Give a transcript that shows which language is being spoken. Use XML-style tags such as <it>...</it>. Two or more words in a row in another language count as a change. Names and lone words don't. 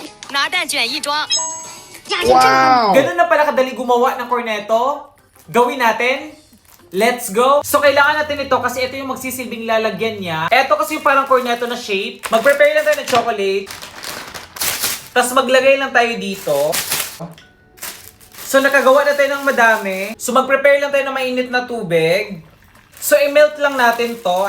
<zh>拿蛋卷一装。压线正好。 Wow!</zh> <tl>Ganun na pala kadali gumawa ng corneto. Gawin natin.</tl> <en>Let's go!</en> <tl>So, kailangan natin ito kasi ito yung magsisilbing lalagyan niya. Ito kasi yung parang corneto na shape. Mag-prepare lang tayo ng chocolate. Tapos maglagay lang tayo dito. So, nakagawa na tayo ng madami. So, mag-prepare lang tayo ng mainit na tubig. So, i-melt lang natin to.</tl>